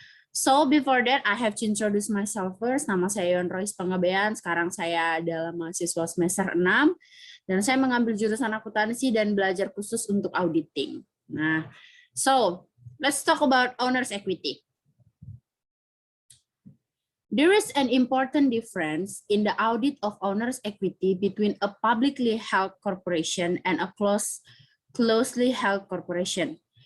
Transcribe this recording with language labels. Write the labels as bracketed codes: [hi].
[en] So, before that, I have to introduce myself first. [id] Nama saya Yon Royce Pangabean. Sekarang saya adalah mahasiswa semester 6. Dan saya mengambil jurusan akuntansi dan belajar khusus untuk auditing. [en] Nah, so, let's talk about owner's equity. There is an important difference in the audit of owner's equity between a publicly held corporation and a closely held corporation.